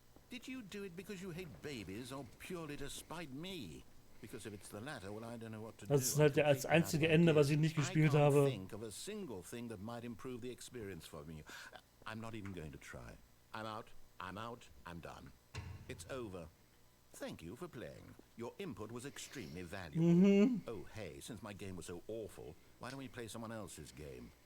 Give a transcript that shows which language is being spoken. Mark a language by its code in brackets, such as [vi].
[en] Did you do it because you hate babies or purely to spite me? Because if it's the latter, well, I don't know what to do. [de] Das ist halt das einzige Ende, was ich nicht gespielt habe. [en] I can't think of a single thing that might improve the experience for me. I'm not even going to try. I'm out, I'm done. It's over. Thank you for playing. Your input was extremely valuable. Oh, hey, since my game was so awful, why don't we play someone else's game?